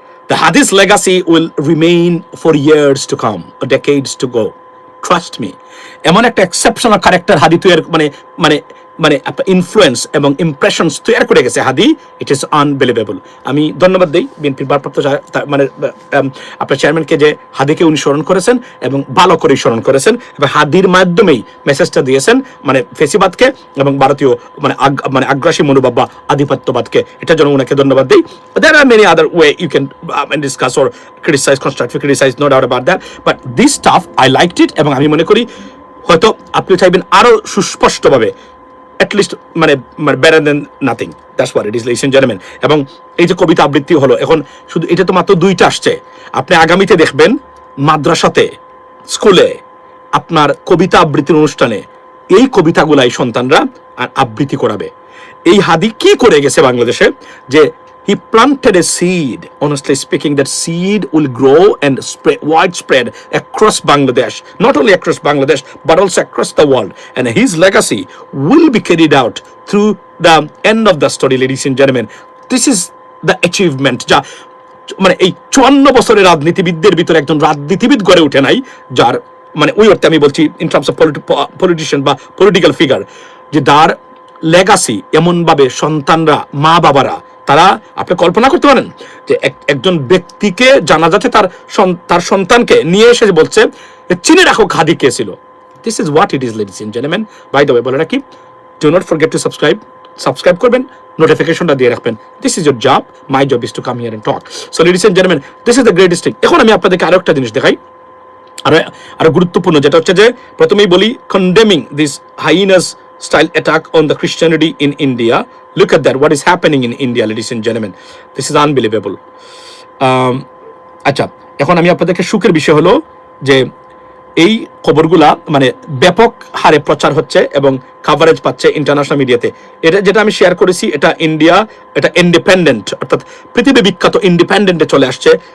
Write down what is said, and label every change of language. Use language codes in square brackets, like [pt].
[en] The Hadith legacy will remain for years to come, or decades to go. Trust me. [bn] এমন একটা exceptional character হাদি তৈরি মানে influence এবং impressions তৈরি করে গেছে হাদি, [en] It is unbelievable. [bn] আমি ধন্যবাদ দিই বিএনপির ভারপ্রাপ্ত মানে আপনার চেয়ারম্যানকে যে হাদিকে উনি স্মরণ করেছেন এবং ভালো করে স্মরণ করেছেন এবং হাদির মাধ্যমেই মেসেজটা দিয়েছেন মানে ফেসিবাদকে এবং ভারতীয় মানে আগ্রাসী মনোভাব বা আধিপত্যবাদকে। এটার জন্য ওনাকে ধন্যবাদ দিই। [en] There are many other way you can discuss or criticize, constructive criticize, no doubt about that, but this stuff I liked it [bn] এবং আমি মনে করি হয়তো আপনি চাইবেন আরো সুস্পষ্টভাবে [en] at least মানে better than nothing, that's what it is, ladies and gentlemen। [bn] এবং এই যে কবিতা আবৃত্তি হলো, এখন শুধু এটা তো মাত্র 2টা আসছে, আপনি আগামীতে দেখবেন মাদ্রাসাতে স্কুলে আপনার কবিতা আবৃত্তির অনুষ্ঠানে এই কবিতাগুলাই সন্তানরা আবৃত্তি করাবে। এই হাদি কি করে গেছে বাংলাদেশে যে [en] he planted a seed, honestly speaking, that seed will grow and spread widespread across Bangladesh, not only across Bangladesh but also across the world, and his legacy will be carried out through the end of the story, ladies and gentlemen। This is the achievement [bn] যা মানে এই 54 বছরের রাজনীতিবিদদের ভিতরে একজন রাজনীতিবিদ গড়ে ওঠে নাই যার মানে ওই অর্থে আমি বলছি [en] in terms of politician [bn] বা পলিটিক্যাল ফিগার, যে তার লেগাসি এমনভাবে সন্তানরা মা বাবারা তারা আপনি কল্পনা করতে পারেন যে একজন ব্যক্তিকে জানা যাচ্ছে তার সন্তানকে নিয়ে এসে বলছে চিনে রাখো খাদি কে ছিল। [en] This is what it is, ladies and gentleman. By the way [bn] বলে রাখি, [en] do not forget to subscribe [bn] করবেন, নোটিফিকেশনটা দিয়ে রাখবেন। [en] This is your job, my job is to come here and talk. So ladies and gentleman, this is the greatest thing. [bn] এখন আমি আপনাদেরকে আরো একটা জিনিস দেখাই, আরো গুরুত্বপূর্ণ, যেটা হচ্ছে যে প্রথমেই বলি [en] Condemning this heinous style attack on the Christianity in India. Look at that, what is happening in India, ladies and gentlemen. This is unbelievable. [bn] আচ্ছা, এখন আমি আপনাদেরকে সুখের বিষয় হলো যে এই খবরগুলা মানে ব্যাপক হারে প্রচার হচ্ছে এবং কভারেজ পাচ্ছে ইন্টারন্যাশনাল মিডিয়াতে। এটা যেটা আমি শেয়ার করেছি, এটা ইন্ডিয়া, এটা ইন্ডিপেন্ডেন্ট অর্থাৎ পৃথিবী বিখ্যাত ইন্ডিপেন্ডেন্টে চলে আসছে।